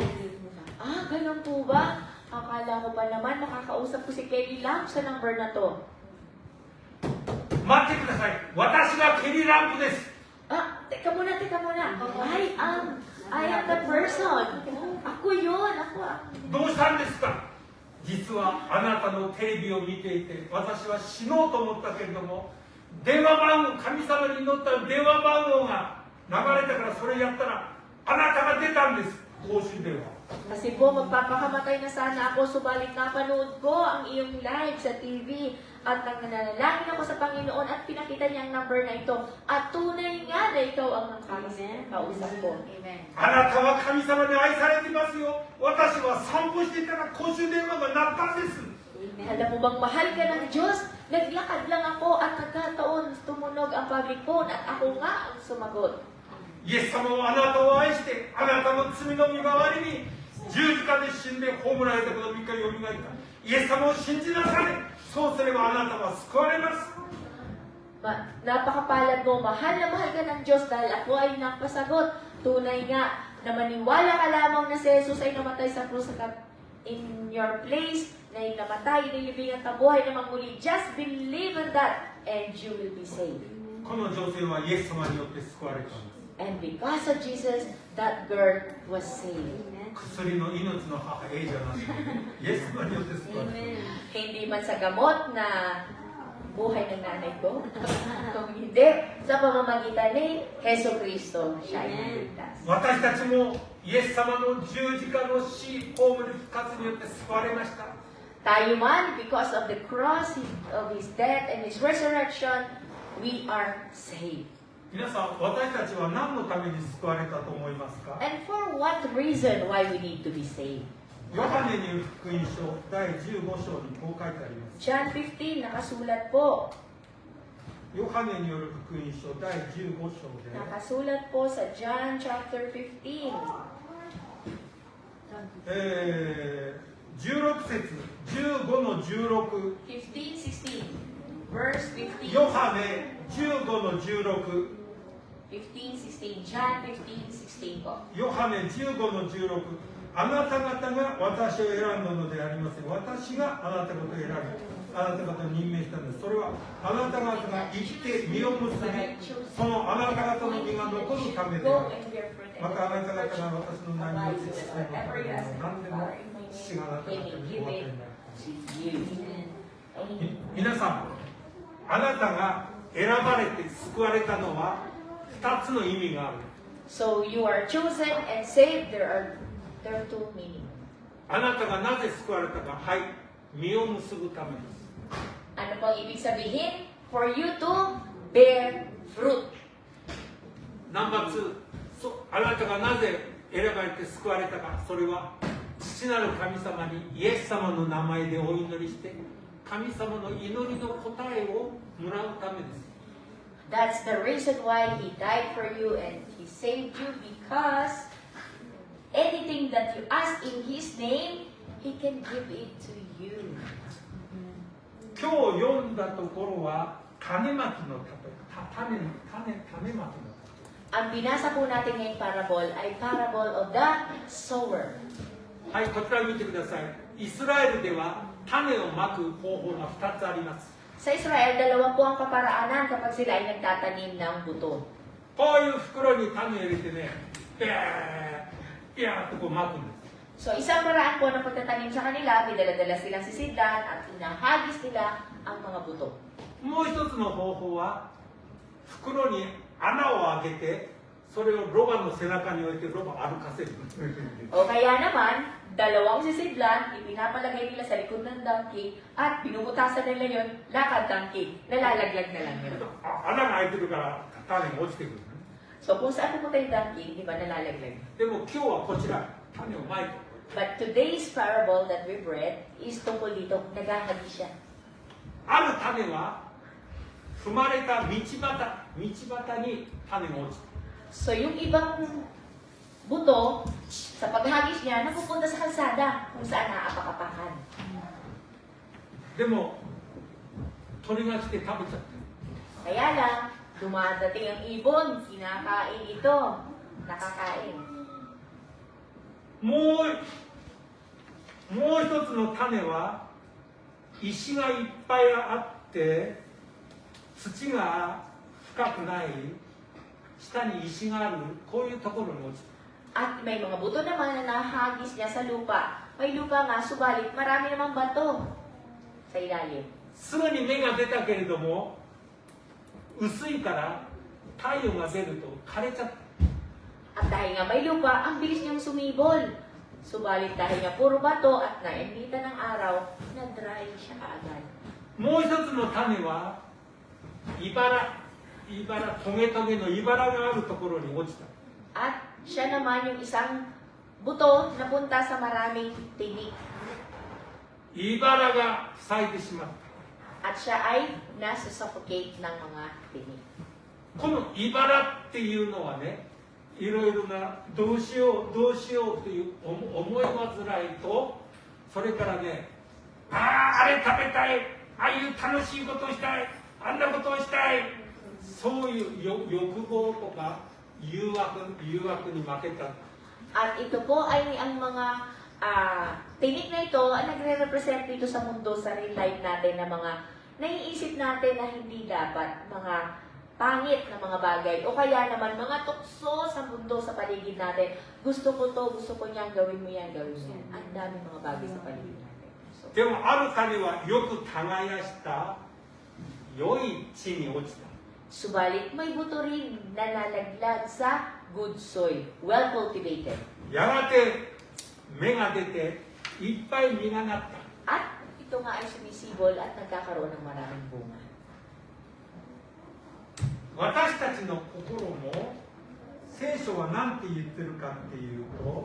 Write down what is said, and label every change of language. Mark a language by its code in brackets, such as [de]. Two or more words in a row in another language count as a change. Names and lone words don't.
[tl] Ganun po ba? Akala ko ba naman makakausap ko si Kelly lang sa number na to. [ja] 待ってください、私がケリー・ランプです。 [tl] Teka muna. [en] I am the person. [tl] Ako yun, ako. [ja] どうしたんですか？実はあなたのテレビを見ていて、私は死のうと思ったけれども、電話番号、神様に乗った電話番号が流れたからそれやったら、あなたが出たんです、公衆電話。 [tl] Kasi po, magpapakamatay na sana ako, subalit napanood ko ang iyong live sa TV at nananalangin ako sa Panginoon at pinakita niya ang number na ito. At tunay nga na ikaw ang kausap ko. Amen. [ja] あなたは神様に愛されてますよ。私は散歩していたら公衆電話が鳴ったんです。 [tl] Alam mo bang mahal ka ng Diyos? Naglakad lang ako at nagkataon tumunog ang public phone at ako nga ang sumagot. [ja] イエス様はあなたを愛して、あなたの罪の身代わりに十字架で死んで葬られたことを3日よみがえった。イエス様を信じなされ。そうすればあなたは救われます。 [tl] Napakapalad mo, mahal na mahal ka ng Diyos dahil ako ay nagpasagot. Tunay nga na maniwala ka lamang na si Jesus ay namatay sa krus [en] in your place, [tl] na namatay, inilibing at tabuhay na magmuli. [en] Just believe in that and you will be saved. [ja] この女性はイエス様によって救われたんです。 [en] And because of Jesus, that girl was saved. [ja] 薬の命の母エイじゃなくて、イエス様によって救われた。 [tl] Hindi man sa gamot na buhay ng nanay ko. Kung hindi, sa pamamagitan ni Heso Kristo, siya ay niligtas. [ja] 私たちもイエス様の十字架の死、葬り復活によって救われました。 [tl] Tayo man, [en] because of the cross of His death and His resurrection, we are saved. [ja] 皆さん、私たちは何のために救われたと思いますか？ [en] And for what reason why we need to be saved? [ja] ヨハネによる福音書第15章にこう書いてあります。 [tl] John 15, nakasulat po. [ja] ヨハネによる福音書第15章で、 [tl] Nakasulat po sa John chapter 15. [ja] 16 節、15の16、 [en] 15, 16. Verse 15. [ja] ヨハネ15の16、 15, 16. [tl] John 15, 16 po. [ja] ヨハネ15の16、あなた方が私を選んだのでありません。私があなた方を選び、あなた方を任命したんです。それはあなた方が生きて実を結び、そのあなた方の実が残るためである。またあなた方が私の名によって父のために何でも父があなた方にお与えになる。皆さん、あなたが選ばれて救われたのは 2つの意味がある。 [en] So you are chosen and saved. There are two meanings. [ja] あなたがなぜ救われたか、はい、実を結ぶためです。 [tl] Ano pang ibig sabihin? [en] For you to bear fruit. [ja] ナンバー2、あなたがなぜ選ばれて救われたか、それは父なる神様にイエス様の名前でお祈りして、神様の祈りの答えをもらうためです。 [en] That's the reason why He died for you and He saved you, because anything that you ask in His name, He can give it to you. [ja] 今日読んだところは種まきの種まきの。 [tl] Ang binasa po natin ngayong parable ay [en] parable of the sower. [ja] はい、こちら見てください。イスラエルでは種をまく方法が2つあります。 [tl] Sa Israel, dalawa po ang kaparaanan kapag sila ay nagtatanim ng buto. [ja] こういう袋に種を入れてね、ピャーピャーとこうまくんです。 [tl] So, isang paraan po ng pagtatanim sa kanila, pinadala silang sisidlan at inahagis nila ang mga buto. [ja] もう一つの方法は袋に穴を開けてそれをロバの背中に置いてロバ歩かせる。 [tl] O kaya naman, dalawang sisidlan, ipinapalagay nila sa likod ng donkey at binubutasan nila yon lakad donkey. Nalalaglag na lang yun. [ja] 穴が開いてるから種が落ちてくる、ね。 [tl] So, kung saan pupunta yung donkey, di ba nalalaglag? [ja] でも今日はこちら種をまいて。 [en] But today's parable that we've read is [tl] tungkol dito, naghahagi siya. [ja] ある種は踏まれた道端に種が落ちた。 [tl] So, yung ibang buto, sa paghagis niya, napupunta sa kalsada kung saan naapak-apakan. [ja] でも鳥が来て食べちゃってる。 [tl] Kaya lang, dumadating ang ibon, kinakain ito, nakakain. [ja] もう一つの種は石がいっぱいあって土が深くない下に石があるこういうところに落ちた。 [tl] At may mga buto naman na nahagis niya sa lupa. May lupa nga, subalit marami namang bato sa ilalim. [ja] すぐに芽が出たけれども薄いから太陽が出ると枯れちゃった。 [tl] At dahil nga may lupa, ang bilis niyang sumibol. Subalit dahil nga puro bato at nainitan ng araw, na-dry siya kaagad. [ja] もう一つの種はトゲトゲの茨があるところに落ちた。 [tl] At siya naman yung isang buto na punta sa maraming tinik. [ja] 茨が塞いでしまった。 [tl] At siya ay nasa-suffocate ng mga tinik. [ja] この茨っていうのはね、いろいろなどうしようという思い煩いと、それからね、あれ食べたい、ああいう楽しいことをしたい、あんなことをしたい、そういう欲望とか誘惑に負けた。 [tl] At ito po ay ang mga tinik na ito ang nagre-represent dito sa mundo, sa [en] real life [tl] natin na mga naiisip natin na hindi dapat, mga pangit na mga bagay, o kaya naman mga tukso sa mundo sa paligid natin. Gusto ko niyang gawin mo yan. Ang dami mga bagay sa paligid natin. So, [ja] でもある種はよく耕した良い地に落ちた。 [tl] subalit may buto rin na nalaglag sa [en] good soil, well cultivated. [ja] やがて芽が出ていっぱい実がなった。 [tl] At ito nga ay sumisibol at nagkakaroon ng maraming bunga. [ja] 私たちの心も聖書は何て言ってるかっていうと、